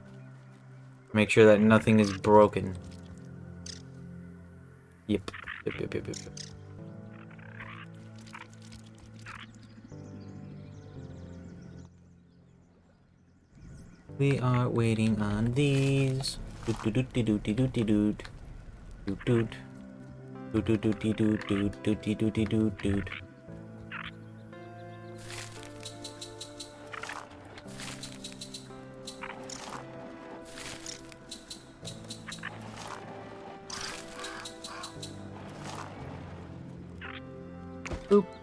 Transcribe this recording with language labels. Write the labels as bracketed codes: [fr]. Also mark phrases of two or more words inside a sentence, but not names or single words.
[en] Make sure that nothing is broken. Yep. Yep. We are waiting on these. Doot doot doot doot doot doot doot doot doot doot doot doot doot doot doot doot doot. Boop.